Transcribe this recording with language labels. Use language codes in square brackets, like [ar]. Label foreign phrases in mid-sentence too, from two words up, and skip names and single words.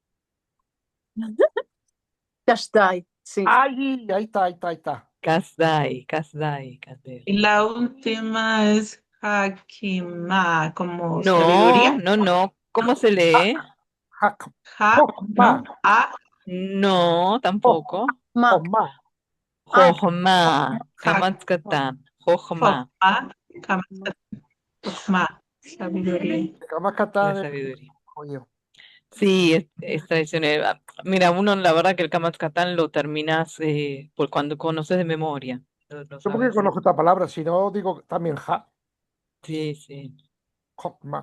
[es] Kashdai. Sí. Ahí está, ahí está, ahí está. Kasdai, Kasdai, Kasdai. Y la última es Hakimá, como No, sabiduría. no, no. ¿Cómo se lee? Ja, Jokma, ¿no? A, No, tampoco. Ma. Jokma. Ah, Jochma, Ja- Kamatzkatan, Jochma, Jochma, Kamat- Jochma, sabiduría. Kama la Katán es sabiduría. judío. Sí, es tradicional. Mira, uno la verdad que el Kamatzkatan lo terminas por cuando conoces de memoria, lo Yo porque sabes. conozco esta palabra, si no digo también Sí, sí, Chokma.